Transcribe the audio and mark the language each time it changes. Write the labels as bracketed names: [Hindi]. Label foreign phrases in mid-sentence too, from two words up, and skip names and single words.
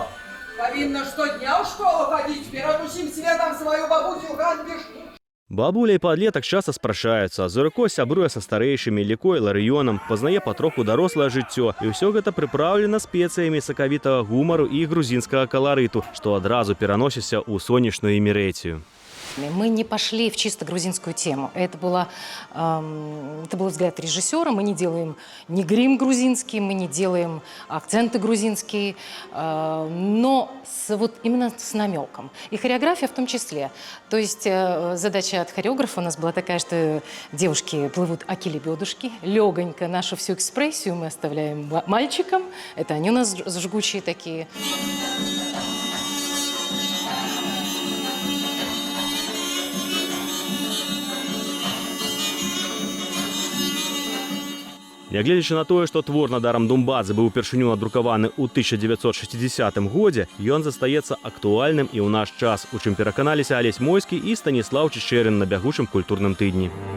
[Belarusian] Павінна штодня ў школу хадзіць, перад усім светам сваю бабусю ганьбіш. Бабуля і падлетак часта спрачаюцца. Зурыко сябруе са старэйшымі, Іліко і Іларыёнам, пазнае патроху дарослае жыццё. І ўсё гэта прыпраўлена спецыямі сакавітага гумару і грузінскага каларыту, што адразу пераносіцца ў сонечную Імерэцію. [Russian] Мы не пошли в чисто грузинскую тему. Это был взгляд режиссера. Мы не делаем ни грим грузинский, мы не делаем акценты грузинские, но именно с намеком. И хореография в том числе. То есть задача от хореографа у нас была такая, что девушки плывут аки-лебедушки, легонько нашу всю экспрессию мы оставляем мальчикам. Это они у нас жгучие такие. [Belarusian] Нягледзячы на тое, што твор Нодарам Думбадзе быў упершыню надрукаваны ў 1960 годзе, ён застаецца актуальным і ў наш час, у чым пераканаліся Алесь Мойскі і Станіслаў Чичерин на бягучым культурным тыдні.